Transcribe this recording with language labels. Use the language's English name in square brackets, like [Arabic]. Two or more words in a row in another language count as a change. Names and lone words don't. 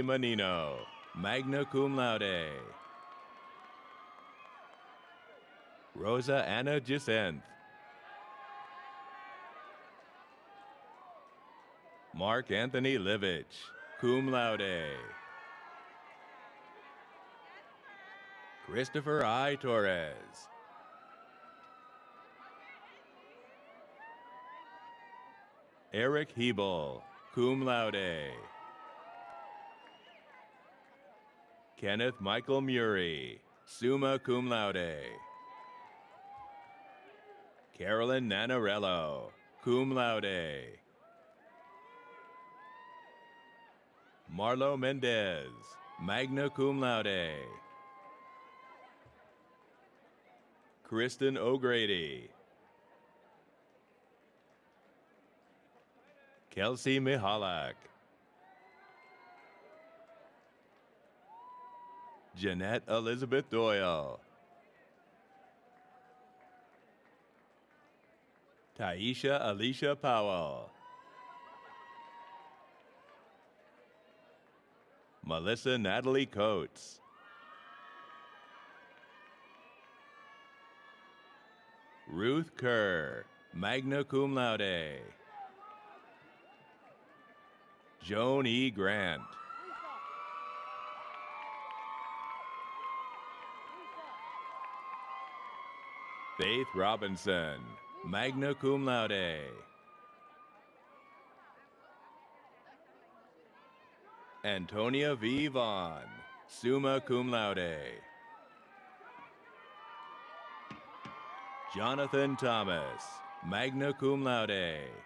[Latin] Manino, magna cum laude. [English] Rosa Anna Jacinth. Mark Anthony Livich, [Latin] cum laude. [English] Christopher I. Torres. Eric Hebel, [Latin] cum laude. [English] Kenneth Michael Murray, [Latin] summa cum laude. [English] Carolyn Nanarello, [Latin] cum laude. Marlo Mendez, magna cum laude. [English] Kristen O'Grady. Kelsey Mihalak. Jeanette Elizabeth Doyle. Taisha Alicia Powell. Melissa Natalie Coates. Ruth Kerr, [Latin] magna cum laude. [English] Joan E. Grant. Faith Robinson, [Latin] magna cum laude. [English] Antonia V. [Latin] Vaughn, summa cum laude. Jonathan Thomas, magna cum laude.